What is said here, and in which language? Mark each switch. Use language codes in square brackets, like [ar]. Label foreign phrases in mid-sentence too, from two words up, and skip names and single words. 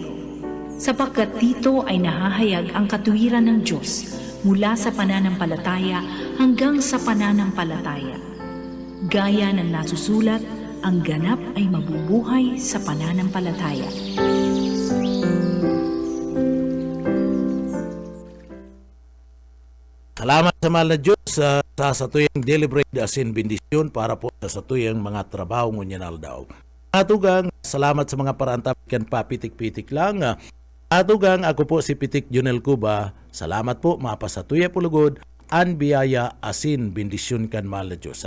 [tl] Sapagkat dito ay nahahayag ang katuwiran ng Diyos mula sa pananampalataya hanggang sa pananampalataya. Gaya ng nasusulat, ang ganap ay mabubuhay sa pananampalataya. [bik] Salamat sa mahal na Diyos sa satuyang deliberate asin bendisyon para po sa satuyang mga trabaho ngunyanal daw. Atugang, salamat sa mga parantapikan papitik-pitik lang. Atugang, ako po si Pitik Junel Cuba. Salamat po, mapasatuya po lugod, an biyaya asin bendisyon kan mahal na Diyos.